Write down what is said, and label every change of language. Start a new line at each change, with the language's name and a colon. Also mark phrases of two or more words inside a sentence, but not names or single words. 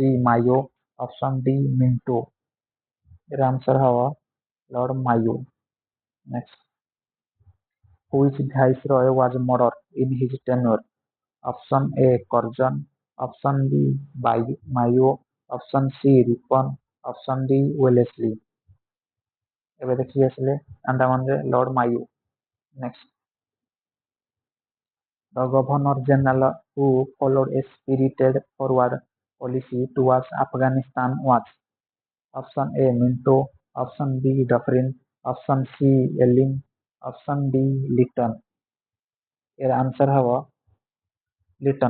English: Mayo, option D. Minto.
Bangla: এর answer হব
English: Lord Mayo. Next, which viceroy was murdered in his tenure? Option A. Curzon, option B. Mayo, option C. Ripon, option D. Wellesley.
Odia: ଏବେ ଦେଖି ଆସିଲେ ଆଣ୍ଡାମାନରେ Lord Mayo.
English: Next, the Governor General who followed a spirited forward policy towards Afghanistan was option A. Minto, option B. Dufferin, option C. Elling, option D. Lytton.
Bangla: এর answer হব
English: Lytton.